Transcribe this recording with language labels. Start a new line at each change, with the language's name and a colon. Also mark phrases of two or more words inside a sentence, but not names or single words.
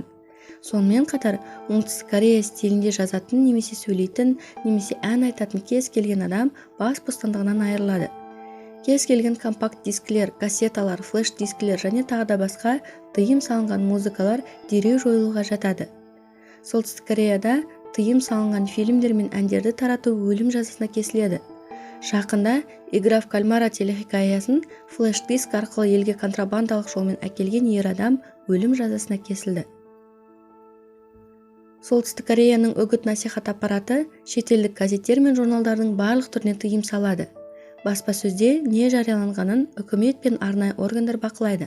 Kazakh: Сонымен қатар, оңтүстік Корея стилінде жазатын немесе сөйлейтін немесе ән айтатын кез келген адам бас бостандығынан айырылады. Кез келген компакт дискілер, кассеталар, флеш дискілер және тағы да басқа тыйым салынған музыкалар дереу жойылуға жатады. Солтүстік Кореяда тыйым салынған фильмдер мен әндерді тарату өлім жазасына кесіледі. Жақында «Игра в кальмара» телехикаясын флеш-диск арқылы елге контрабандалық жолмен әкелген ер адам өлім жазасына кесілді. Солтүстік Кореяның үгіт-насихат аппараты шетелдік газеттер мен журналдардың барлық түріне тыйым салады. Баспасөзде не жарияланғанын үкімет пен арнайы органдар бақылайды.